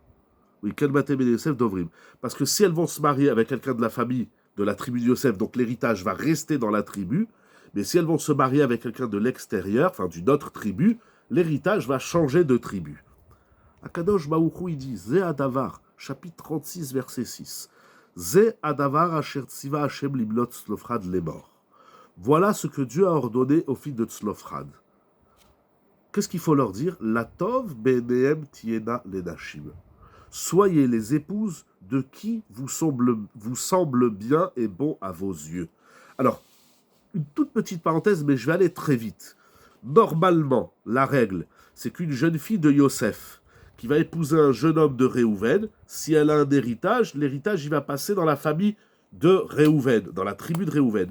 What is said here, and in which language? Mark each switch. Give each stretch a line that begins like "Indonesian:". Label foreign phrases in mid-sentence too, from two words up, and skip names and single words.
French: Oui, Ken Batem et Yosef d'Ovrim. Parce que si elles vont se marier avec quelqu'un de la famille de la tribu de Yosef, donc l'héritage va rester dans la tribu, mais si elles vont se marier avec quelqu'un de l'extérieur, enfin d'une autre tribu, l'héritage va changer de tribu.
Hebrew: הקדוש ברוך הוא,
French: il dit,
Hebrew: זה הדבר,
French: chapitre 36, verset 6.
Hebrew: זה הדבר אשר צוה השם לבנות צלפחד לאמר.
French: Voilà ce que Dieu a ordonné aux filles de Tzlophrad. Qu'est-ce qu'il faut leur dire?
Hebrew: לטוב בעיניהם תהיינה לנשים.
French: Soyez les épouses de qui vous semble bien et bon à vos yeux. Alors, une toute petite parenthèse, mais je vais aller très vite. Normalement, la règle, c'est qu'une jeune fille de Yosef, qui va épouser un jeune homme de Réhouven, si elle a un héritage, l'héritage il va passer dans la famille de Réhouven, dans la tribu de Réhouven.